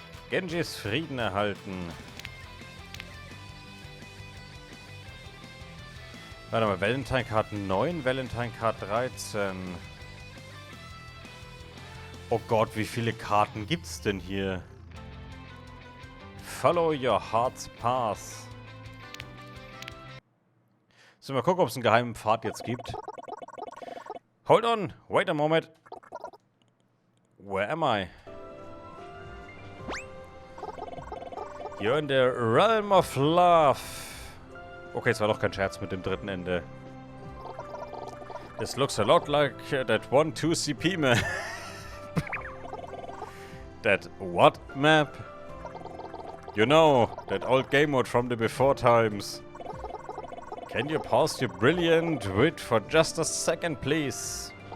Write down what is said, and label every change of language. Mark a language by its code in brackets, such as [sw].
[de] Genjis Frieden erhalten. Warte mal, Valentine Card 9, Valentine Card 13. Oh Gott, wie viele Karten gibt's denn hier? [en] Follow your heart's path. [de] So, mal gucken, ob es einen geheimen Pfad jetzt gibt. [en] Hold on, wait a moment. Where am I? You're in the realm of love. [de] Okay, es war doch kein Scherz mit dem dritten Ende. [en] This looks a lot like that 1-2 CP map. That what map? You know, that old game mode from the before times. Can you pause your brilliant wit for just a second, please?